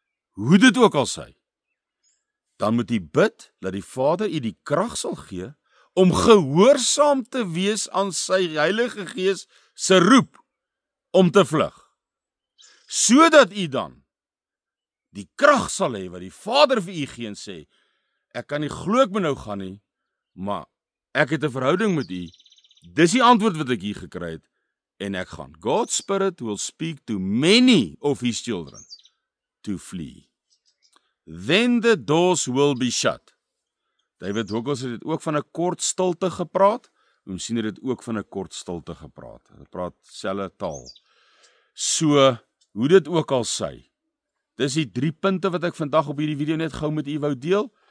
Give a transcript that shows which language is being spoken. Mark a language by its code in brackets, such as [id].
[af] Hoe dit ook al sy. Dan moet u bid dat die Vader u die krag sal gee om gehoorsaam te wees aan sy Heilige Gees se roep om te vlug. Sodat u dan die krag sal hê wat die Vader vir u gee en sê, ek kan nie glo ek moet nou gaan nie, maar ek het 'n verhouding met u. Dis die antwoord wat ek hier gekry het en ek gaan. [en] God's Spirit will speak to many of his children to flee. Then the doors will be shut. [af] David Hoggles het dit ook van 'n kort stilte gepraat. Ons sien dit ook van 'n kort stilte gepraat. Hulle praat selfe taal. So, hoe dit ook al sy. Dis die 3 punte wat ek vandag op hierdie video net gou met u wou deel.